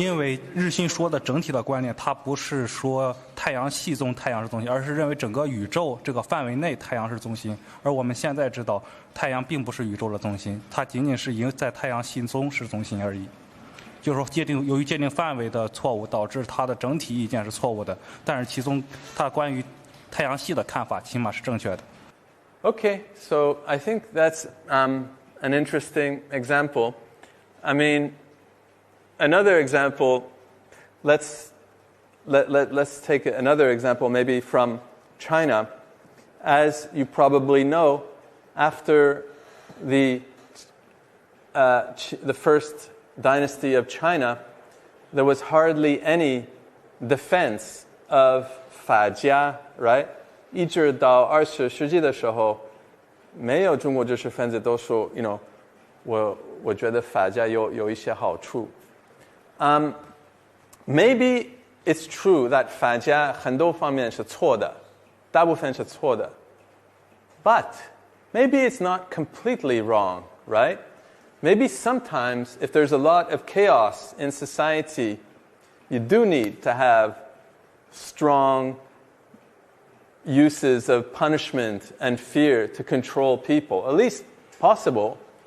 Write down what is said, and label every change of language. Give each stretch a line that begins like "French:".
Chinese: 因为日心说的整体的观念，它不是说太阳系中太阳是中心，而是认为整个宇宙这个范围内太阳是中心。而我们现在知道，太阳并不是宇宙的中心，它仅仅是在太阳系中是中心而已。就是说由于界定范围的错误，导致它的整体意见是错误的，但是其中它关于太阳系的看法起码是正确的。
English: Okay, so I think that's an interesting example. I mean, another example, let's take another example maybe from China. As you probably know, after the first dynasty of China, there was hardly any defense of 法家, right?
Chinese: 一直到20世纪的时候没有中国知识分子都说 我觉得法家有一些好处。
English: Maybe it's true that
Chinese: 法家很多方面是错的，
English: 大部分是错的。 But maybe it's not completely wrong, right? Maybe sometimes if there's a lot of chaos in society, you do need to have strong uses of punishment and fear to control people, at least possible.